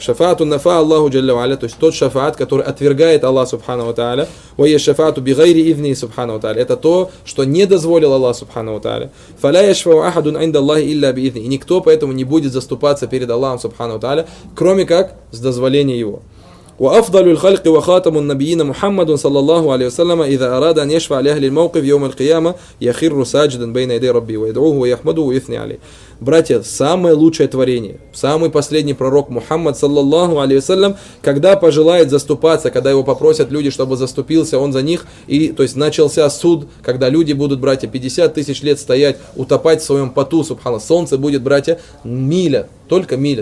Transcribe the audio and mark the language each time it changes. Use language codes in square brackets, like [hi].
[ar] Шафаату нафа Аллаху джалля ва аля, [ru] то есть тот шафаат, который отвергает Аллах субхана ва тааля. [ar] Ва я шафаату би гайри ивни субхана ва тааля. [ru] Это то, что не дозволил Аллах субхана ва тааля. [ar] Фа ля яшфау ахадун инда Аллахи илля би ивни. [ru] И никто поэтому не будет заступаться перед Аллахом субхана ва тааля, кроме как с дозволения его. [ar] وأفضل الخلق وخاتم النبيين محمد صلى الله عليه وسلم إذا أراد أن يشفع لأهل الموقف يوم القيامة يخر ساجدا بين يدي ربي ويدعوه ويحمده ويثني عليه. [ru] Братья, самое лучшее творение, самый последний пророк Мухаммад, саллаллаху алейхи салям, когда пожелает заступаться, когда его попросят люди, чтобы заступился он за них, и, то есть начался суд, когда люди будут, братья, 50 тысяч лет стоять, утопать в своем поту, субхана, солнце будет, братья, миля, только миля.